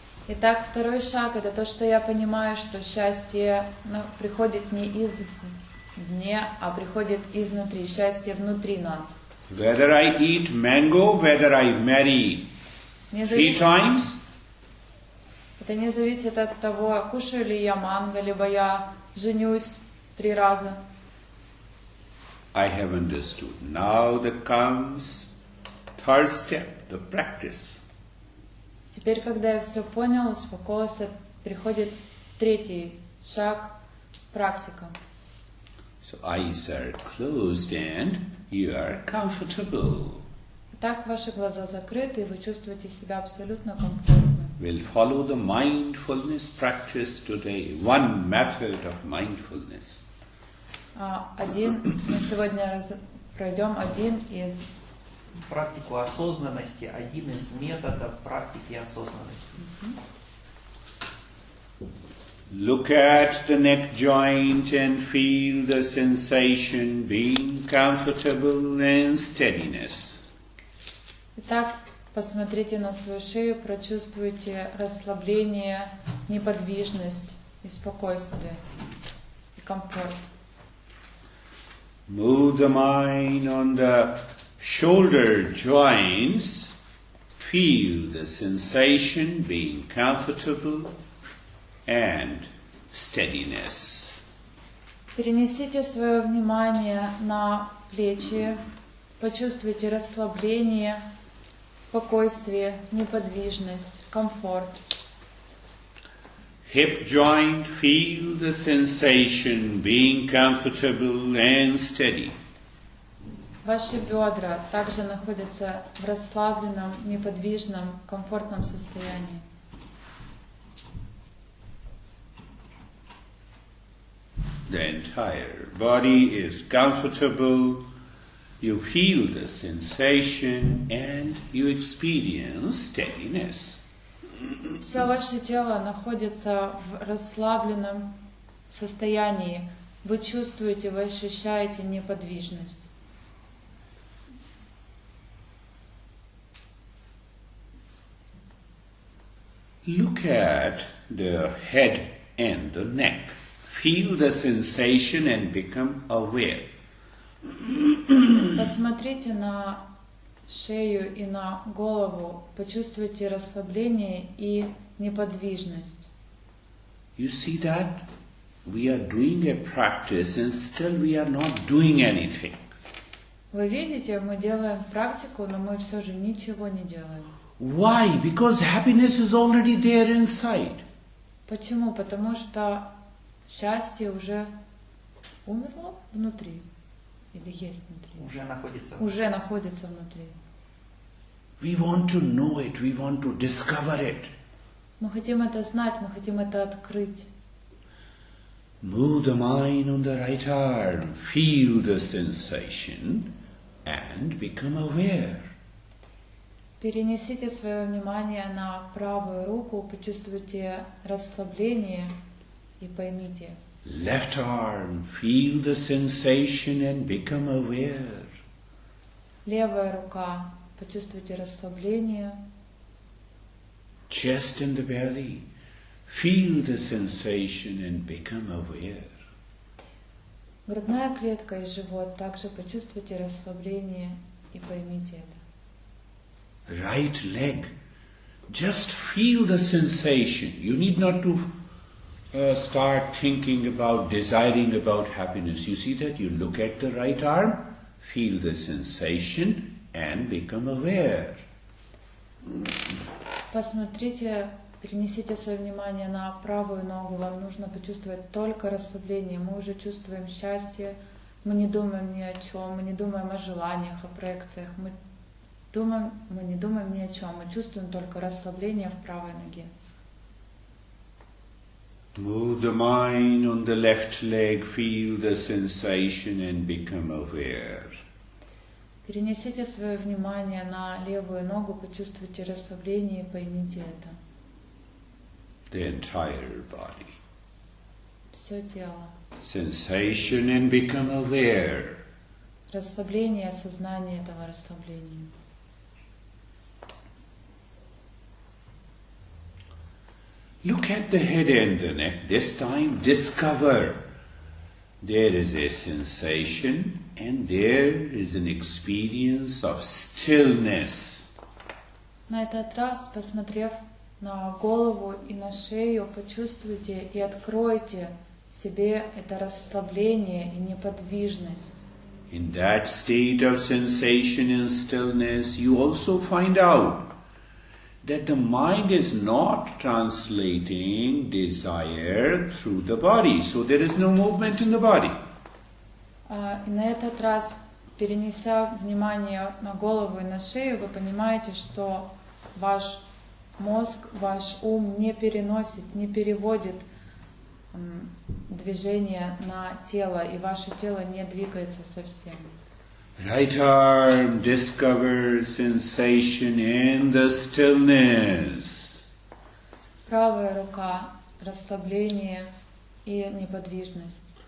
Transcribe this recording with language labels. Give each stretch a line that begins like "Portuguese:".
Russian: Итак, второй шаг — это то, что я понимаю, что счастье приходит не извне, а приходит изнутри. Счастье внутри нас.
English: Whether I eat mango, whether I marry 3 times,
Russian: это не зависит от того, кушаю ли я манго, либо я женюсь 3 раза.
English: I have understood. Now there comes third step, the practice.
Russian: Теперь, когда я все понял, успокоился, приходит 3 шаг — практика.
English: So eyes are closed and you are comfortable.
Russian: Итак, ваши глаза закрыты, и вы чувствуете себя абсолютно комфортно.
English: We'll follow the mindfulness practice today. One method of mindfulness.
Russian: Мы сегодня пройдем один из Практику осознанности, один из методов практики осознанности.
English: Look at the neck joint and feel the sensation being comfortable and steadiness.
Russian: Итак, посмотрите на свою шею, прочувствуйте расслабление, неподвижность и спокойствие, и комфорт.
English: Move the mind on the shoulder joints. Feel the sensation being comfortable and steadiness.
Russian: Перенесите свое внимание на плечи, почувствуйте расслабление, спокойствие, неподвижность, комфорт.
English: Hip joint, feel the sensation being comfortable and steady.
Russian: Ваши бедра также находятся в расслабленном, неподвижном, комфортном состоянии.
English: The entire body is comfortable. You feel the sensation and you experience steadiness.
Russian: Все ваше тело находится в расслабленном состоянии. Вы чувствуете, вы ощущаете неподвижность.
English: Look at the head and the neck. Feel the sensation and become aware.
Russian: Посмотрите на шею и на голову, почувствуйте расслабление и неподвижность.
English: You see that? We are doing a practice and still we are not doing anything.
Russian: Вы видите, мы делаем практику, но мы все же ничего не делаем.
English: Why? Because happiness is already there inside.
Russian: Почему? Потому что счастье уже умерло внутри. Или есть внутри? Уже находится внутри.
English: We want to know it, we want to discover it.
Russian: Мы хотим это знать, мы хотим это открыть.
English: Move the mind on the right arm, feel the sensation and become aware.
Russian: Перенесите свое внимание на правую руку, почувствуйте расслабление и поймите.
English: Left arm, feel the sensation and become aware.
Russian: Левая рука, почувствуйте расслабление.
English: Chest and the belly, feel the sensation and become aware.
Russian: Грудная клетка и живот, также почувствуйте расслабление и поймите это.
English: Right leg, just feel the sensation. You need not to start thinking about, desiring about happiness. You see that? You look at the right arm, feel the sensation and become aware.
Russian: Посмотрите, перенесите свое внимание на правую ногу. Вам нужно почувствовать только расслабление. Мы уже чувствуем счастье. Мы не думаем ни о чем. Мы не думаем о желаниях, о проекциях. Мы не думаем ни о чем. Мы чувствуем только расслабление в правой ноге.
English: Move the mind on the left leg, feel the sensation and become aware.
Russian: Перенесите свое внимание на левую ногу, почувствуйте расслабление и поймите это.
English: The entire body.
Russian: Все тело.
English: Sensation and become aware.
Russian: Расслабление, осознание этого расслабления.
English: Look at the head and the neck. This time discover there is a sensation and there is an experience of stillness.
Russian: На этот раз, посмотрев на голову и на шею, почувствуйте и откройте себе это расслабление и неподвижность.
English: In that state of sensation and stillness, you also find out that the mind is not translating desire through the body, so there is no movement in the body.
Russian: И на этот раз, перенеся внимание на голову и на шею, вы понимаете, что ваш мозг, ваш ум не переносит, не переводит движение на тело, и ваше тело не двигается совсем.
English: Right arm discovers sensation and the stillness.
Russian: Правая рука — расслабление и неподвижность.